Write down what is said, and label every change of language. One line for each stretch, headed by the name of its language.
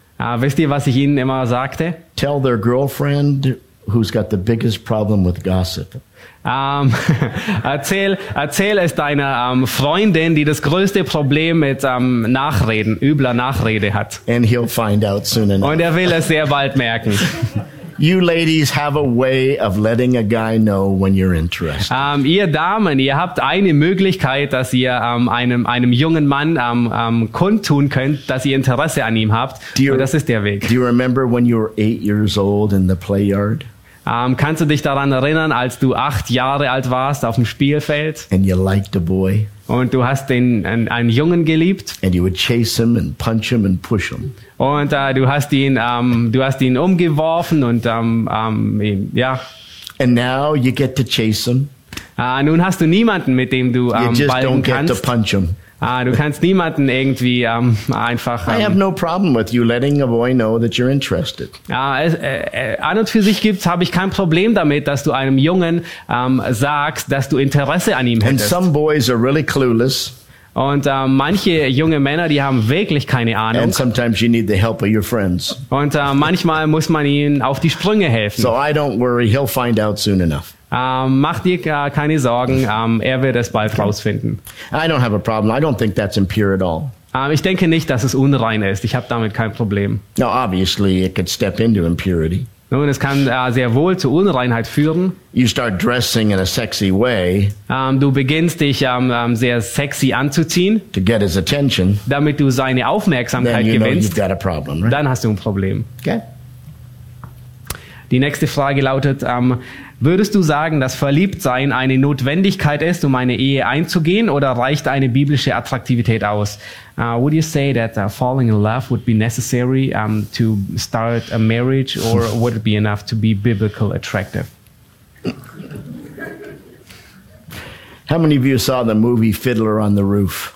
German: Wisst ihr, was ich ihnen immer sagte?
English: Tell their girlfriend who's got the biggest problem with gossip.
German: erzähl es deiner Freundin, die das größte Problem mit Nachreden, übler Nachrede hat.
English: And he'll find out soon enough.
German: Und er will es sehr bald merken.
English: You ladies have a way of letting a guy know when you're interested.
German: Ihr Damen, ihr habt eine Möglichkeit, dass ihr einem jungen Mann kundtun könnt, dass ihr Interesse an ihm habt. Und das ist der Weg.
English: Do you remember when you were 8 years old in the play yard?
German: Kannst du dich daran erinnern, als du 8 Jahre alt warst auf dem Spielfeld?
English: And you liked a boy.
German: Und du hast einen Jungen geliebt.
English: And you would chase him and punch him and push him.
German: Und du hast ihn umgeworfen und ja.
English: And now you get to chase him.
German: Nun hast du niemanden, mit dem du ballen kannst.
English: To punch him.
German: Du kannst niemanden irgendwie einfach.
English: I have no problem with you letting a boy know that you're interested.
German: An und für sich habe ich kein Problem damit, dass du einem Jungen sagst, dass du Interesse an ihm hättest.
English: And some boys are really clueless.
German: Und manche junge Männer, die haben wirklich keine Ahnung.
English: And sometimes you need the help of your friends.
German: Und manchmal muss man ihnen auf die Sprünge helfen.
English: So I don't worry, he'll find out soon enough.
German: Mach dir keine Sorgen, er wird es bald rausfinden.
English: I don't have a problem. I don't think that's impure at all.
German: Ich denke nicht, dass es unrein ist. Ich habe damit kein Problem.
English: No, obviously it could step into impurity.
German: Nun, es kann sehr wohl zu Unreinheit führen.
English: You start dressing in a sexy way.
German: Du beginnst dich sehr sexy anzuziehen.
English: To get his attention.
German: Damit du seine Aufmerksamkeit gewinnst.
English: Then you know you've got a problem, right?
German: Dann hast du ein Problem. Okay. Die nächste Frage lautet, würdest du sagen, dass Verliebtsein eine Notwendigkeit ist, um eine Ehe einzugehen, oder reicht eine biblische Attraktivität aus?
English: Would you say that falling in love would be necessary to start a marriage, or would it be enough to be biblical attractive? How many of you saw the movie Fiddler on the Roof?